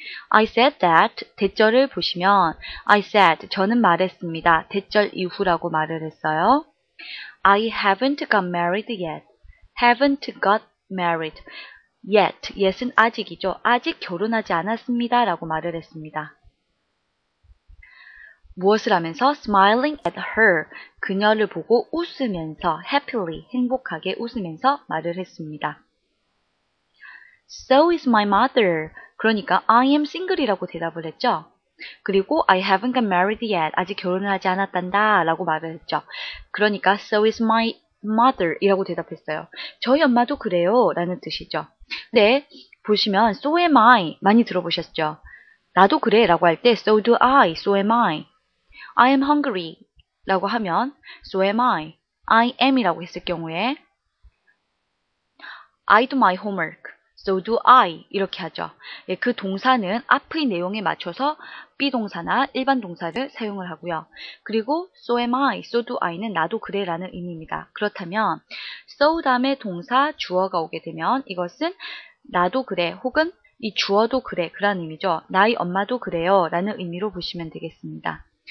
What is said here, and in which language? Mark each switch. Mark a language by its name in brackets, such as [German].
[English] I said that, [Korean] 대절을 보시면 [English] I said, [Korean] 저는 말했습니다. 대절 이후라고 말을 했어요. [English] I haven't got married yet. haven't got married. yet은 아직이죠. [Korean] 아직 결혼하지 않았습니다. 라고 말을 했습니다. 무엇을 하면서? [English] smiling at her, [Korean] 그녀를 보고 웃으면서 [English] happily, [Korean] 행복하게 웃으면서 말을 했습니다. [English] So is my mother. [Korean] 그러니까 [English] I am single [Korean] 이라고 대답을 했죠. [English] 그리고 I haven't got married yet. [Korean] 아직 결혼을 하지 않았단다 라고 말을 했죠. 그러니까 [English] so is my mother [Korean] 이라고 대답했어요. 저희 엄마도 그래요 라는 뜻이죠. 근데 보시면 [English] so am I [Korean] 많이 들어보셨죠. 나도 그래 라고 할 때 [English] so do I, so am I. I am hungry [Korean] 라고 하면 [English] so am I. I am [Korean] 이라고 했을 경우에 [English] I do my homework, so do I [Korean] 이렇게 하죠. 예, 그 동사는 앞의 내용에 맞춰서 비동사나 일반 동사를 사용을 하고요. 그리고 [English] so am I, so do I [Korean] 는 나도 그래 라는 의미입니다. 그렇다면 so 다음에 동사 주어가 오게 되면 이것은 나도 그래 혹은 이 주어도 그래, 그란 의미죠. 나의 엄마도 그래요 라는 의미로 보시면 되겠습니다.